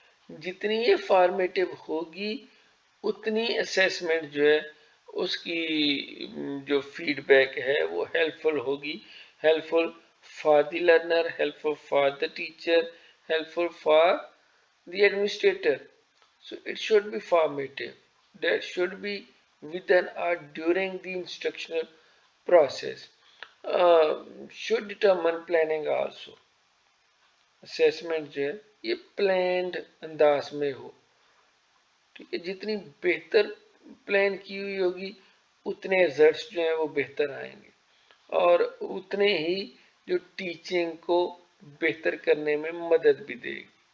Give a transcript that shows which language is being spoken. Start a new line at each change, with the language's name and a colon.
Urdu: جتنی یہ فارمیٹیو ہوگی اتنی اسیسمنٹ جو ہے اس کی جو فیڈ بیک ہے وہ ہیلپ فل ہوگی.
English: Helpful for the learner, helpful for the teacher, helpful for the administrator. So it should be formative. That should be within or during the instructional process. Should determine planning also.
Urdu: Assessment جو ہے یہ planned انداز میں ہو. ٹھیک ہے، جتنی بہتر plan کی ہوئی ہوگی اتنے رزلٹس جو ہیں وہ بہتر آئیں گے، اور اتنے ہی جو ٹیچنگ کو بہتر کرنے میں مدد بھی دے گی.